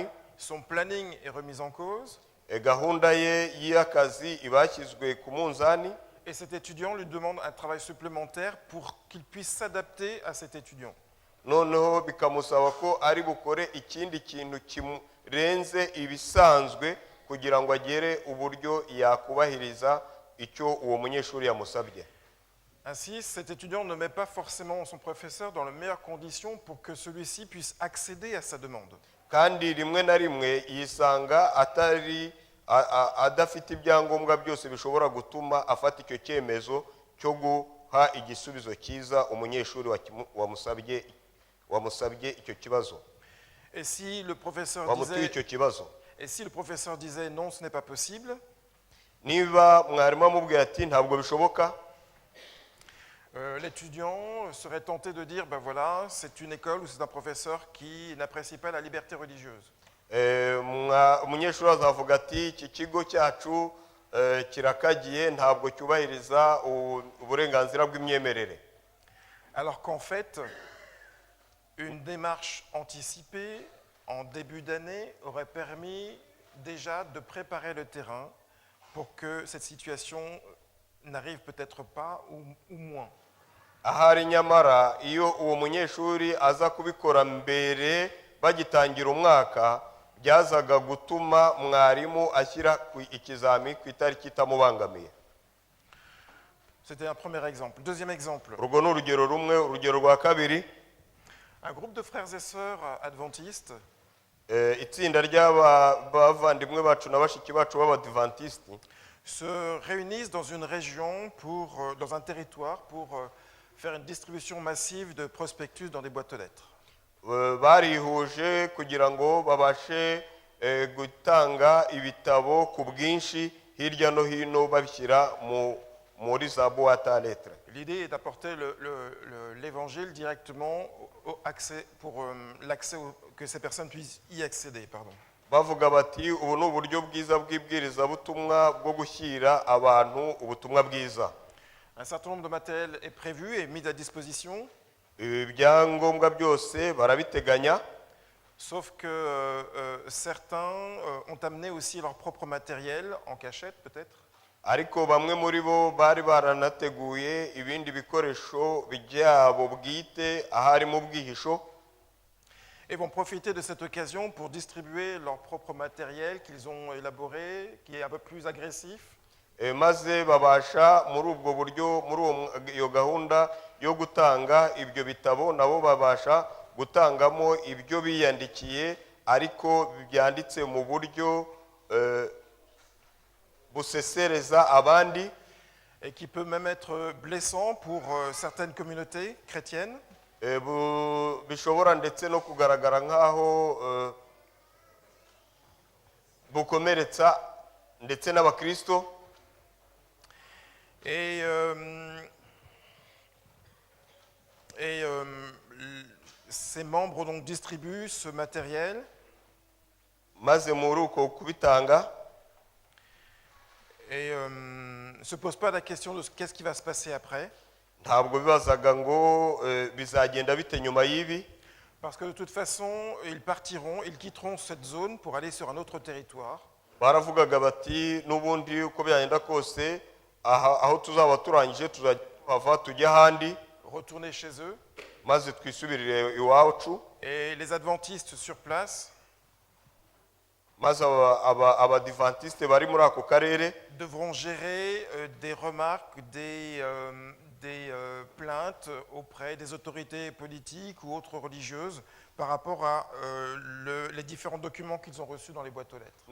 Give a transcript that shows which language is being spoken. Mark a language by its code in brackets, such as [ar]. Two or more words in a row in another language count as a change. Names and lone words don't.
[fr] Son planning est remis en cause. [rw] Gahunda ye y'akazi ibashyizwe ku munzani. [fr] Et cet étudiant lui demande un travail supplémentaire pour qu'il puisse s'adapter à cet étudiant. [rw] noneho bikamusaba ko ari bukore ikindi kintu kimurenze ibisanzwe kugira ngo agere uburyo yakubahiriza icyo uwo munyeshuri yamusabye. [fr] Ainsi, cet étudiant ne met pas forcément son professeur dans les meilleures conditions pour que celui-ci puisse accéder à sa demande. [rw] kandi rimwe na rimwe yisanga adafite ibyangombwa byose bishobora gutuma afata icyo cyemezo cyo guha igisubizo cyiza umunyeshuri wamusabye icyo kibazo. [fr] Et si le professeur disait non, ce n'est pas possible, [rw] niba mwarimu amubwira ati ntabwo bishoboka, [fr] l'étudiant serait tenté de dire ben voilà, c'est une école ou c'est un professeur qui n'apprécie pas la liberté religieuse. [rw] umunyeshuri azavuga ati iki kigo cyacu kirakagiye ntabwo cyubahiriza uburenganzira bw'imyemerere. [fr] Alors qu'en fait, une démarche anticipée en début d'année aurait permis déjà de préparer le terrain pour que cette situation n'arrive peut-être pas ou moins. [rw] ahari nyamara iyo uwo munyeshuri aza kubikora mbere bagitangira umwaka byazaga gutuma mwarimu ashyira ikizami ku itariki itamubangamiye. [fr] C'était un premier exemple. Deuxième exemple. [rw] urwo ni urugero rumwe. urugero rwa kabiri, [fr] un groupe de frères et sœurs adventistes [rw] itsinda ry'abavandimwe bacu na bashiki bacu b'abadivantisiti [fr] se réunissent dans une région dans un territoire pour faire une distribution massive de prospectus dans des boîtes aux lettres. [rw] barihuje kugira ngo babashe gutanga ibitabo ku bwinshi hirya no hino babishyira muri za [fr] boîte à lettres. L'idée est d'apporter l'évangile directement pour que ces personnes puissent y accéder. [rw] bavuga bati ubu ni uburyo bwiza bw'ibwirizabutumwa bwo gushyira abantu ubutumwa bwiza. [fr] Un certain nombre de matériel est prévu et mis à disposition. [rw] ibyangombwa byose barabiteganya, [fr] sauf que certains ont amené aussi leur propre matériel en cachette peut-être. [rw] ariko bamwe muri bo bari baranateguye ibindi bikoresho byabo bwite ahari mu bwihisho. [fr] et vont profiter de cette occasion pour distribuer leur propre matériel qu'ils ont élaboré, qui est un peu plus agressif. [rw] maze babasha muri ubwo buryo muri iyo gahunda yo gutanga ibyo bitabo nabo babasha gutangamo ibyo biyandikiye ariko byanditse mu buryo busesereza abandi, [fr] et qui peut même être blessant pour certaines communautés chrétiennes. [rw] bishobora ndetse no kugaragara nk'aho bukomeretsa ndetse n'abakristo. [fr] Et ces membres donc distribuent ce matériel. [rw] Maze muri uko kubitanga, [fr] Et ne se pose pas la question de qu'est-ce qui va se passer après. [rw] ntabwo bibazaga ngo bizagenda bite nyuma y'ibi, [fr] Parce que de toute façon, ils partiront, ils quitteront cette zone pour aller sur un autre territoire. [rw] baravugaga bati n'ubundi uko byagenda kose aho tuzaba turangije tuzava tujya ahandi [fr] Retourner chez eux. [rw] maze twisubirire iwacu. [fr] Et les adventistes sur place [rw] Maze abadivantisite bari muri ako karere [fr] devront gérer des remarques, des plaintes auprès des autorités politiques ou autres religieuses par rapport à les différents documents qu'ils ont reçus dans les boîtes aux lettres.